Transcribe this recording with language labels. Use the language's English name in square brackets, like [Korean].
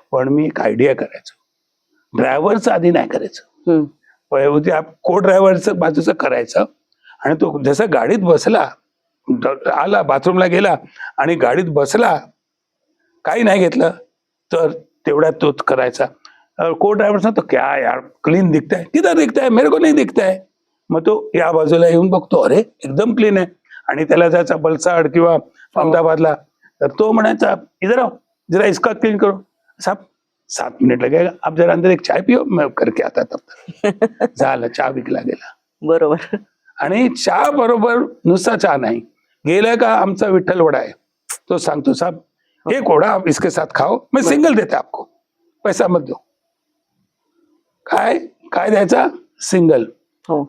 [Marathi] पण मी एक आयडिया करायचो, ड्रायव्हरचं आधी नाही करायचं, को ड्रायव्हरचं बाजूचं करायचं. आणि तो जसा गाडीत बसला, आला बाथरूमला गेला आणि गाडीत बसला, काही नाही घेतलं तर तेवढ्यात तोच करायचा. [Hindi] को ड्रायव्हर सांगतो क्या यार क्लीन दिखता है, किधर दिखता है, मेरे को नहीं दिखता है. [Marathi] मग तो या बाजूला येऊन बघतो, अरे एकदम क्लीन आहे. आणि त्याला जायचा वलसाड किंवा अहमदाबादला, तर तो म्हणायचा [Hindi] इधर आओ, जरा इसका क्लीन करो. साहब 7 मिनिट लगेगा, आप जरा अंदर एक चाय पिओ, मैं करके आता तब तक. [Marathi] झालं, चहा विकला गेला. बरोबर. आणि चहा बरोबर नुसता चहा नाही, गेलं का आमचा विठ्ठल वडा आहे, तो सांगतो [Hindi] साहब एक वडा आप इसके साथ खाओ, मैं सिंगल देते आपको, पैसा मत दो. [Marathi] काय काय द्यायचा? सिंगल. हो,